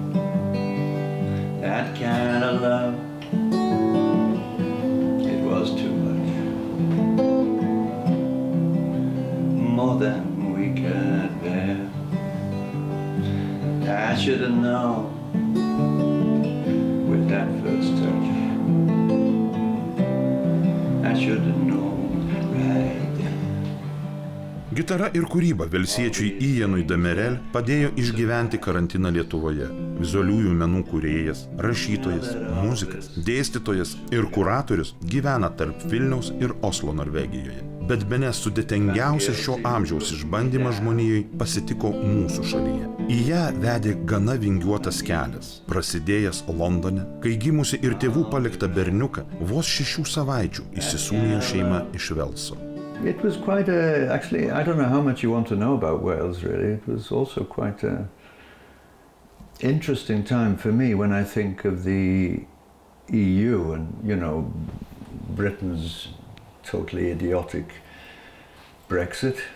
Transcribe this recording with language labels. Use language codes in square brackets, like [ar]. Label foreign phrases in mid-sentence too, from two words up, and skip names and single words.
[en] That kind of love, it was too much, more than we could bear. I should have known with that first touch. I should have known right then. [lt] Gitara ir kūryba velsiečiui Ianui Damerel padėjo išgyventi karantiną Lietuvoje. Vizualiųjų menų kūrėjas, rašytojas, muzikas, dėstytojas ir kuratorius gyvena tarp Vilniaus ir Oslo, Norvegijoje. Bet bene sudėtingiausia šio amžiaus išbandymas žmonijai pasitiko mūsų šalyje. Į ją vedė gana vingiuotas kelias, prasidėjęs Londone, kai gimusi ir tėvų paliktą berniuką vos 6 savaičių įsisūnijo šeima iš Velso. [en] It was quite actually, I don't know how much you want to know about Wales, really. It was also quite an interesting time for me when I think of the EU and, you know, Britain's totally idiotic Brexit.